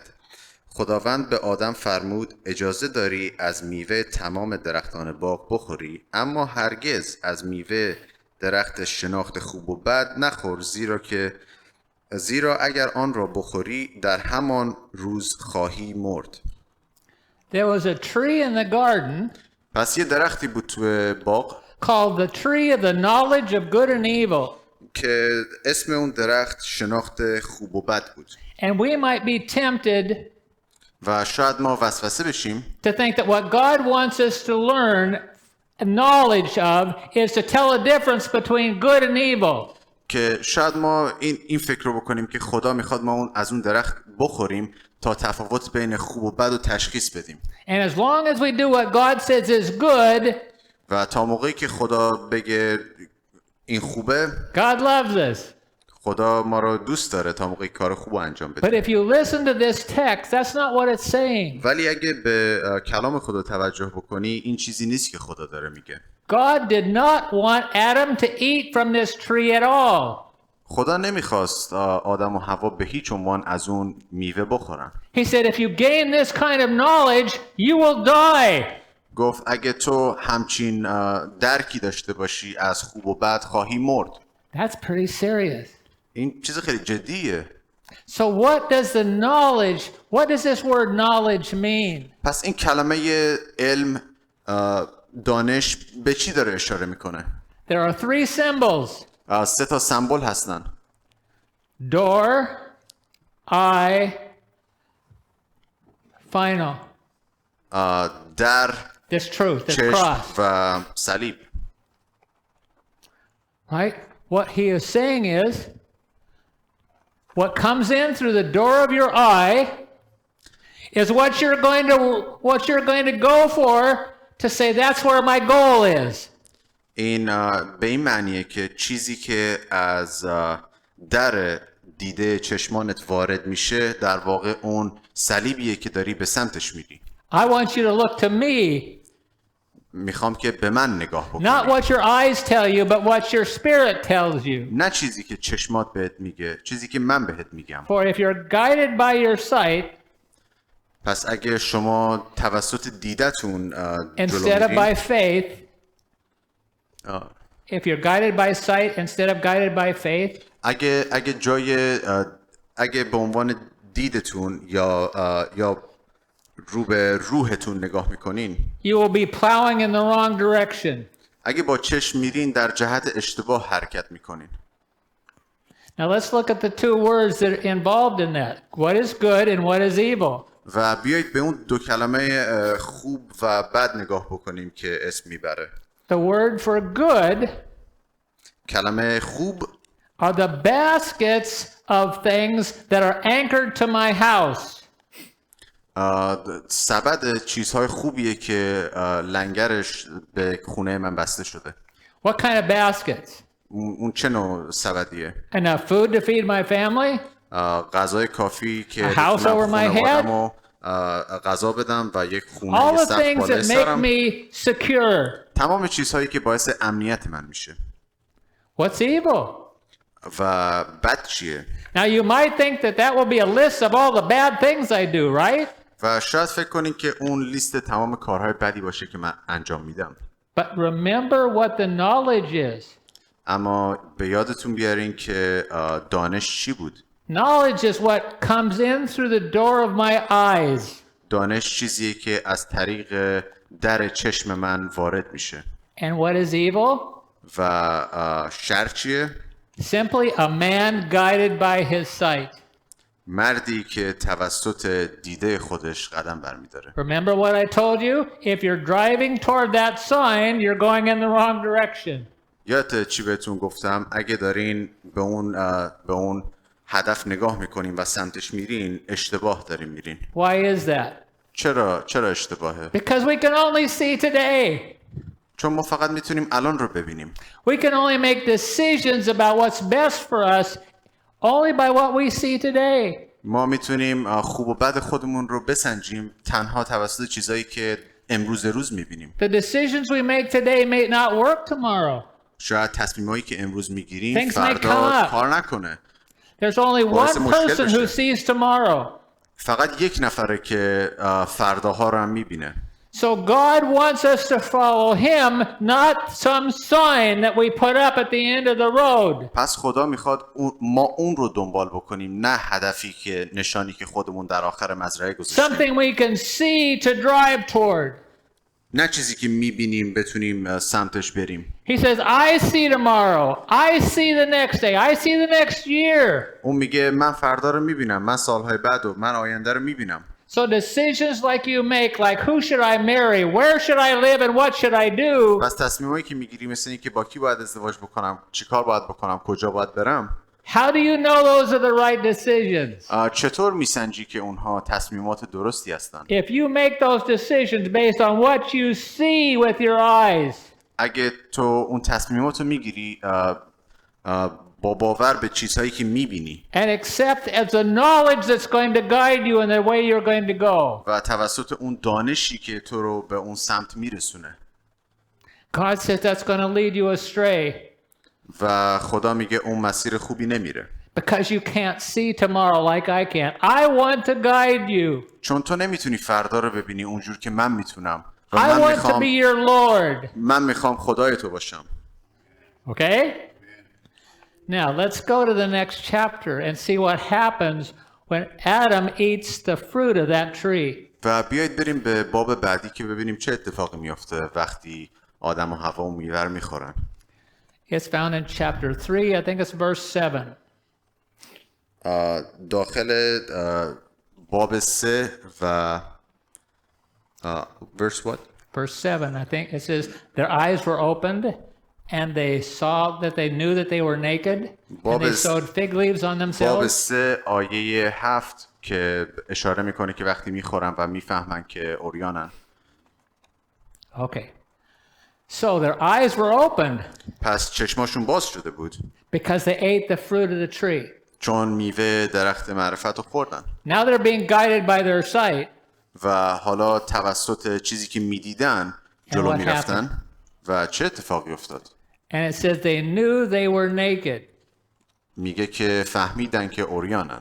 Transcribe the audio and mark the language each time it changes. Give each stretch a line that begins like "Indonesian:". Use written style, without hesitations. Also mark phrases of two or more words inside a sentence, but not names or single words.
Persian: خداوند به آدم فرمود اجازه داری از میوه تمام درختان باغ بخوری، اما هرگز از میوه درخت شناخت خوب و بد نخور، زیرا اگر آن را بخوری در همان روز خواهی مرد.
English: There was a tree in the garden
Persian: پس یه درختی بود تو باغ
English: called the tree of the knowledge of good and evil.
Persian: که اسم اون درخت شناخت خوب و بد بود.
English: And we might be tempted
Persian: و شاید ما وسوسه بشیم
English: to think that what God wants us to learn knowledge of is to tell a difference between good and evil.
Persian: که شاید ما این فکر رو بکنیم که خدا میخواد ما از اون درخت بخوریم تا تفاوت بین خوب و بد رو تشخیص بدیم.
English: And as long as we do what God says is good,
Persian: و تا موقعی که خدا بگه این خوبه،
English: God loves us.
Persian: خدا ما رو دوست داره تا موقعی کار خوب انجام
English: But
Persian: بده.
English: if you listen to this text, that's not what it's saying.
Persian: ولی اگه به کلام خدا توجه بکنی این چیزی نیست که خدا داره میگه.
English: God did not want Adam to eat from this tree at all.
Persian: خدا نمیخواست آدم و حوا به هیچ عنوان از اون میوه بخورن.
English: He said, if you gain this kind of knowledge, you will die.
Persian: گفت اگه تو همچین درکی داشته باشی از خوب و بد خواهی مرد.
English: That's pretty serious.
Persian: این چیز خیلی جدیه.
English: So what does this word knowledge mean?
Persian: پس این کلمه علم دانش به چی داره اشاره میکنه؟
English: There are 3 symbols.
Persian: 3 تا سمبل هستن.
English: Door, eye, final.
Persian: در،
English: This truth, this
Persian: چشم
English: cross.
Persian: و صلیب.
English: Right? What he is saying is, what comes in through the door of your eye is what you're going to go for to say that's where my goal is.
Persian: این به این معنیه که چیزی که از در دیده چشمانت وارد میشه در واقع اون صلیبیه که داری به سمتش میری.
English: I want you to look to me.
Persian: میخوام که به من نگاه بکنی.
English: Not what your eyes tell you, but what your spirit tells you.
Persian: نه چیزی که چشمات بهت میگه، چیزی که من بهت میگم.
English: For if you're guided by your sight,
Persian: پس اگه شما توسط دیدتون
English: instead of by faith,
Persian: جلو
English: if you're guided by sight instead of guided by faith,
Persian: اگه به عنوان دیدتون یا رو به روحتون نگاه میکنین،
English: you will be plowing in the wrong direction.
Persian: اگه با چشم میرین در جهت اشتباه حرکت میکنین.
English: Now let's look at the 2 words that are involved in that. What is good and what is evil?
Persian: و بیایید به اون 2 کلمه خوب و بد نگاه بکنیم که اسم میبره.
English: The word for good
Persian: کلمه خوب
English: are the baskets of things that are anchored to my house.
Persian: سبد چیزهای خوبیه که لنگرش به خونه من بسته شده.
English: What kind of baskets?
Persian: اون چه نوع سبدیه؟
English: Enough food to feed my family?
Persian: غذای کافی که
English: A house over my head?
Persian: غذا بدم و یک خونه
English: All the
Persian: سقف
English: things
Persian: بالای
English: that make
Persian: سرم.
English: me secure.
Persian: تمام چیزهایی که باعث امنیت من میشه.
English: What's evil?
Persian: و بد چیه؟
English: Now you might think that that will be a list of all the bad things I do, right?
Persian: و شاید فکر کنین که اون لیست تمام کارهای بدی باشه که من انجام میدم.
English: But remember what the knowledge is.
Persian: اما به یادتون بیارین که دانش چی بود؟
English: Knowledge is what comes in through the door of my eyes.
Persian: دانش چیزیه که از طریق در چشم من وارد میشه.
English: And what is evil?
Persian: و شر چیه؟
English: Simply a man guided by his sight.
Persian: مردی که توسط دیده خودش قدم برمیداره.
English: Remember what I told you? If you're driving toward that sign, you're going in the wrong direction.
Persian: یادت چی بهتون گفتم؟ اگه دارین به اون هدف نگاه میکنین و سمتش میرین، اشتباه دارین میرین.
English: Why is that?
Persian: چرا اشتباهه؟
English: Because we can only see today.
Persian: چون ما فقط میتونیم الان رو ببینیم.
English: We can only make decisions about what's best for us only by what we see today.
Persian: ما میتونیم خوب و بد خودمون رو بسنجیم تنها توسط چیزایی که امروز روز میبینیم.
English: The decisions we make today may not work tomorrow.
Persian: شاید تصمیمایی که امروز میگیریم
English: Things may
Persian: فردا
English: come up.
Persian: کار نکنه.
English: There's only
Persian: باعث
English: one
Persian: مشکل
English: person who
Persian: بشه.
English: sees tomorrow.
Persian: فقط یک نفره که فرداها رو هم میبینه.
English: So God wants us to follow him, not some sign that we put up at the end of the road.
Persian: پس خدا میخواد ما اون رو دنبال بکنیم، نه هدفی که نشانی که خودمون در آخر مزرعه گذاشتیم.
English: Something we can see to drive toward.
Persian: نه چیزی که میبینیم بتونیم سمتش بریم.
English: He says, I see tomorrow. I see the next day. I see the next year.
Persian: اون میگه من فردا رو میبینم، من سالهای بعد و من آینده رو میبینم.
English: So decisions like you make, like who should I marry, where should I live, and what should I do,
Persian: پس تصمیمایی که میگیری مثل این که با کی باید ازدواج بکنم، چیکار باید بکنم، کجا باید برم.
English: how do you know those are the right decisions?
Persian: چطور میسنجی که اونها تصمیمات درستی هستن؟
English: If you make those decisions based on what you see with your eyes,
Persian: اگه تو اون تصمیمات رو میگیری با باور به چیزهایی که میبینی
English: and accept as a knowledge that's going to guide you in the way you're going to go,
Persian: و توسط اون دانشی که تو رو به اون سمت میرسونه.
English: God says that's going to lead you astray
Persian: و خدا میگه اون مسیر خوبی نمیره.
English: because you can't see tomorrow like I can. I want to guide you.
Persian: چون تو نمیتونی فردا رو ببینی اونجور که من میتونم. و
English: I want to be your Lord.
Persian: من میخوام خدای تو باشم.
English: Okay? Now, let's go to the next chapter and see what happens when Adam eats the fruit of that tree.
Persian: و بیایید بریم به باب بعدی که ببینیم چه اتفاقی میفته وقتی آدم و حوا اون میوه رو میخورن.
English: It's found in chapter 3, I think it's verse 7.
Persian: داخل باب 3 و
English: verse what? Verse 7, I think it says, their eyes were opened and they saw that they knew that they were naked and they sewed fig leaves on
Persian: باب
English: themselves.
Persian: 3 آیه 7 که اشاره میکنه که وقتی میخورن و میفهمن که اوریانن.
English: Okay. So their eyes were opened
Persian: پس چشماشون باز شده بود
English: because they ate the fruit of the tree.
Persian: چون میوه درخت معرفت رو خوردن.
English: Now they're being guided by their sight.
Persian: و حالا توسط چیزی که میدیدن جلو میرفتن. و چه اتفاقی افتاد؟
English: And it says they knew they were naked.
Persian: میگه که فهمیدن که اوریانن.